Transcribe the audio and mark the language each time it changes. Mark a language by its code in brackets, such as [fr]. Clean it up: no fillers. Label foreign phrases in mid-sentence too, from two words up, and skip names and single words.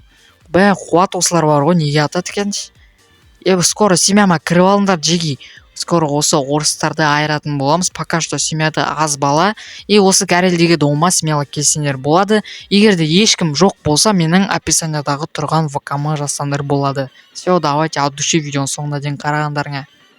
[kk] Бәй, қуат осылар бар ғой, неге атады екен? Скоро семьяма кіріп алыңдар, жеги. Скоро осы орыстарды айыратын боламыз. [ru] Пока что [kk] семьяда аз бала. И осы Гарелдегі [ru] дома смело [kk] келсеңдер болады. Егер де ешкім жоқ болса, менің описаниядағы тұрған ВК-ма жазсаңдар болады. [ru] Все, давайте от души [kk] видеоның соңына дейін қарағандарыңа.